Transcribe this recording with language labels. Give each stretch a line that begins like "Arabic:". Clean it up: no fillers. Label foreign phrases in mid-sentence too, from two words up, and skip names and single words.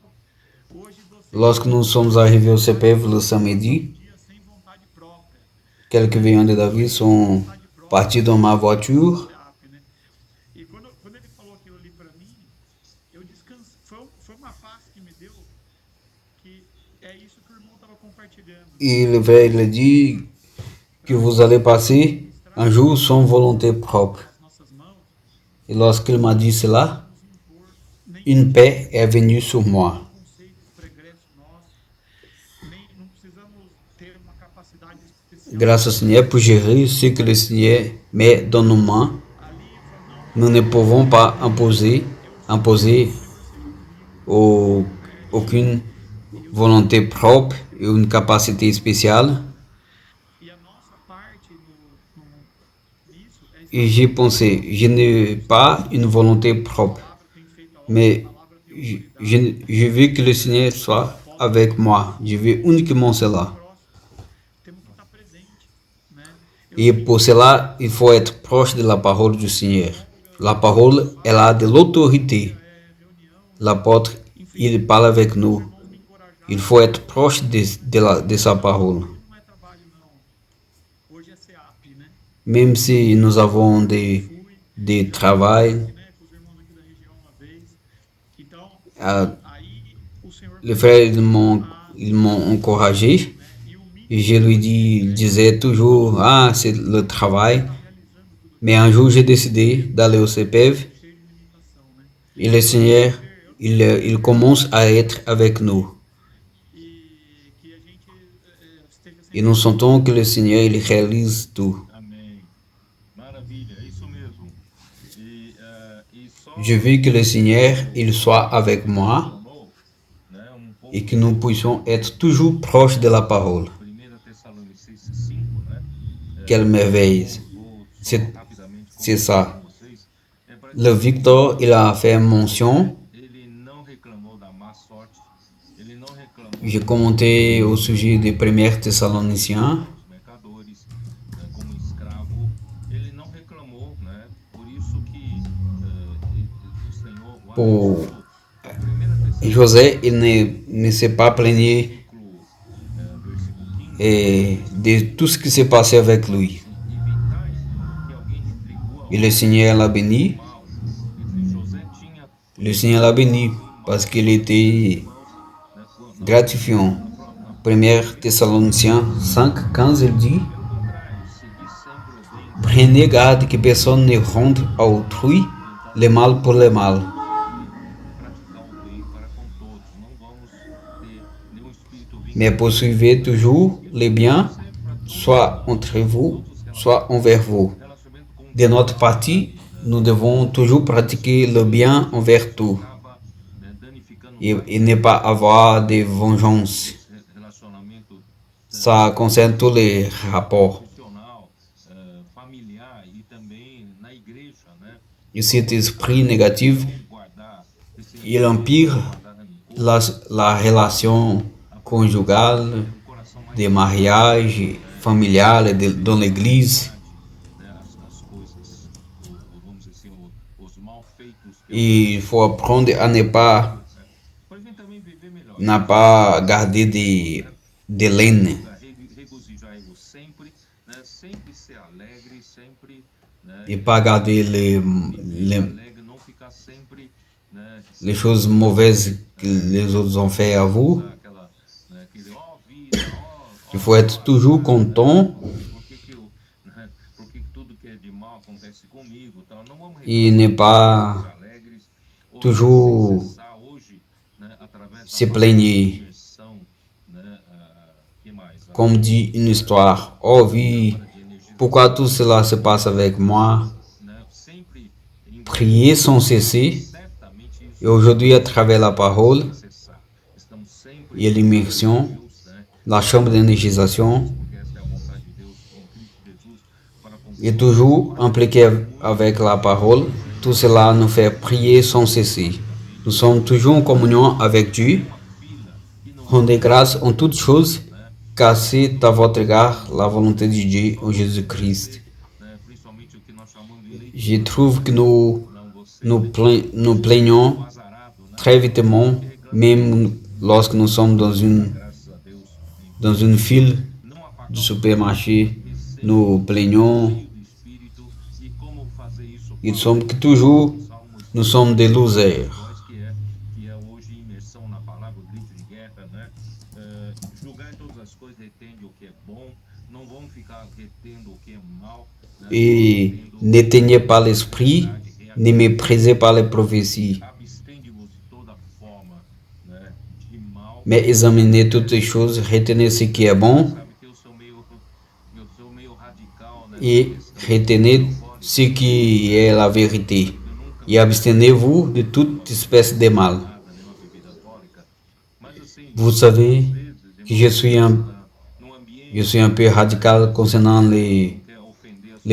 Portuguese: Hoje vocês
French: Lorsque nous sommes arrivés au CPF le samedi,
Portuguese: dia sem vontade própria.
French: quelques veillants de David sont
Portuguese: Vontade própria.
French: partis dans ma voiture.
Portuguese: CEAP, né? E quando ele falou aquilo ali pra mim, eu descansei. Foi uma paz que me deu, que é isso que o irmão estava compartilhando.
French: Et le frère, il a dit que vous allez passer un jour sans volonté propre.
Portuguese: As nossas mãos,
French: Et lorsqu'il m'a dit cela,
Portuguese: nos impor nem
French: une paix est venue sur moi.
Portuguese: conceitos pregressos nossos, nem não precisamos ter uma capacidade especial.
French: Grâce au Seigneur pour gérer ce que le Seigneur met dans nos mains,
Portuguese: Ali eu falo, não,
French: nous ne pouvons pas imposer
Portuguese: Senhor seja comigo.
French: aucune volonté propre et une capacité spéciale.
Portuguese: E a nossa parte nisso é
French: Et j'ai pensé, je n'ai pas une volonté propre,
Portuguese: palavra tem feito a obra,
French: mais
Portuguese: a palavra tem autoridade.
French: je veux que le Seigneur soit avec moi. Je veux uniquement cela.
Portuguese: Próximo, temos que estar presente, né?
French: Et pour cela, il faut être proche de la parole du Seigneur. La parole, elle a de l'autorité.
Portuguese: Reunião,
French: L'apôtre, il parle avec nous.
Portuguese: irmãos me encorajar.
French: Il faut être proche de sa parole.
Portuguese: Hoje não é trabalho, não. Hoje é CEAP, né?
French: Même si nous avons
Portuguese: Fui,
French: des travail,
Portuguese: né, com os irmãos aqui da região uma vez. Então, euh, aí o Senhor
French: les frères ils m'ont encouragé.
Portuguese: né, e o mim
French: Et je lui disais toujours, ah, c'est le travail.
Portuguese: realizando tudo
French: Mais un jour, j'ai décidé d'aller au CPF
Portuguese: cheio de limitação, né?
French: et le Seigneur, il commence à être avec nous.
Portuguese: E que a gente esteja sempre
French: Et nous sentons que le Seigneur, il réalise tout.
Portuguese: Amém. Maravilha, é isso mesmo. E só
French: Je veux que le Seigneur, il soit avec moi
Portuguese: mencionou, né, pouco
French: et que nous puissions être toujours proches de la parole.
Portuguese: 1 Tessalonicenses 5, né?
French: Quelle merveille.
Portuguese: Vou
French: C'est
Portuguese: rapidamente
French: c'est ça.
Portuguese: com vocês. Para
French: Le Victor, il a fait mention.
Portuguese: ele não reclamou da má sorte, ele não reclamou
French: J'ai commenté au sujet des premiers Thessaloniciens.
Portuguese: dos mercadores, né, como escravo, ele não reclamou, né? Por isso que o Senhor o
French: Pour
Portuguese: abençoou. 1 Tessalonicenses José,
French: il ne s'est pas plaigné
Portuguese: versículo 15,
French: de tout ce qui s'est passé avec lui.
Portuguese: evitai que alguém retribua
French: Et le Seigneur l'a béni.
Portuguese: mal. Esse José tinha
French: Le Seigneur l'a béni parce qu'il était gratifiant. 1 Thessaloniciens 5, 15, il dit,
Portuguese: pelo contrário, segui sempre o bem,
French: prenez garde que personne ne rende à autrui le mal pour le mal.
Portuguese: praticar o bem para com todos. Não vamos ter nenhum espírito
French: Mais poursuivez toujours le bien, soit entre vous, soit envers vous.
Portuguese: relacionamento com
French: De notre partie, nous devons toujours pratiquer le bien envers tout
Portuguese: acaba danificando
French: et ne pas avoir de vengeance.
Portuguese: esse relacionamento
French: Ça concerne tous les rapports.
Portuguese: profissional, familiar e também na igreja, né?
French: Et cet esprit négatif,
Portuguese: Guardar esse
French: il empire la relation conjugale,
Portuguese: um coração mais
French: des mariages familiales dans l'église.
Portuguese: né, as coisas, vamos dizer assim, os mal feitos.
French: Et il faut apprendre à ne pas,
Portuguese: Para a gente também viver melhor.
French: n'a pas garder de laine.
Portuguese: Regozijai-vos sempre, né? Sempre ser alegre, sempre, né?
French: Et pas garder
Portuguese: Alegre, não ficar sempre, né?
French: les choses mauvaises que les autres ont fait à vous.
Portuguese: Aquela, né? Aquele, ó vida,
French: Il faut être toujours content
Portuguese: por que tudo que é de mal acontece comigo, tal. Não vamos
French: et ne pas
Portuguese: ser alegres, ou
French: toujours
Portuguese: cessar hoje, né? Através da
French: se plaigner.
Portuguese: diversão, né? Que mais?
French: Comme dit une histoire, oh vie, pourquoi tout cela se passe avec moi?
Portuguese: Né? Sempre
French: Prier sans cesser.
Portuguese: certamente isso
French: Et aujourd'hui, à travers la parole
Portuguese: cessar. Estamos sempre
French: et l'immersion,
Portuguese: Deus, né?
French: la chambre d'énergisation,
Portuguese: Porque essa é a vontade de Deus em Cristo Jesus para com
French: et toujours impliqué avec la parole, tout cela nous fait prier sans cesser. Nous sommes toujours en communion avec Dieu.
Portuguese: uma fila que não
French: Rendez grâce en toutes choses,
Portuguese: né?
French: car c'est à votre égard la volonté de Dieu en Jésus-Christ.
Portuguese: Né? Principalmente o que nós chamamos de leitura.
French: Je trouve que nous
Portuguese: Não você,
French: nous plaignons
Portuguese: o azarado, né?
French: très vitement, même lorsque nous sommes
Portuguese: Graças a Deus,
French: dans une file
Portuguese: não apagar
French: du
Portuguese: o
French: supermarché,
Portuguese: receio,
French: nous plaignons.
Portuguese: cheio do Espírito e como fazer isso com
French: Ils
Portuguese: a
French: sont que toujours,
Portuguese: Salmos
French: nous sommes des losers.
Portuguese: 2, que é hoje imersão na palavra, o grito de guerra, né? Julgar todas as coisas, retende o que é bom, não vão ficar retendo o que é mal, né?
French: Et n'éteignez pas l'esprit, ne méprisez pas les prophéties,
Portuguese: Abstende-vos de toda forma, né, de mal.
French: mais examinez toutes les choses, retenez ce qui est bon
Portuguese: Sabe que eu sou meio radical, né?
French: et retenez ce qui est la vérité. Et abstenez-vous de toute espèce de mal.
Portuguese: Nada, nenhuma bebida alcoólica. Mas assim,
French: Vous savez
Portuguese: às vezes,
French: que je suis un peu radical concernant
Portuguese: quer ofender a